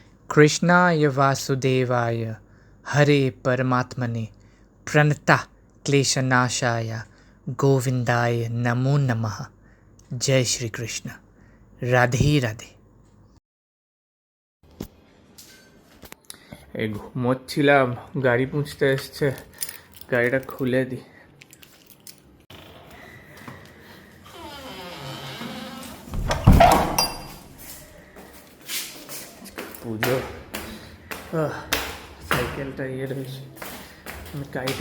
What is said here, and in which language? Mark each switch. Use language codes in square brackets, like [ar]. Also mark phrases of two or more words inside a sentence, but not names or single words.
[sa] कृष्णाय वासुदेवाय हरे परमात्मने प्रणता क्लेशनाशाय गोविंदाय नमो नमः। [hi] जय श्री कृष्ण। राधे राधे। [bn] এই ঘুমোচ্ছিলাম, গাড়ি পুঁছতে এসছে, গাড়িটা খুলে দিই। পুজো, সাইকেলটা রয়েছে, আমি গাড়িটা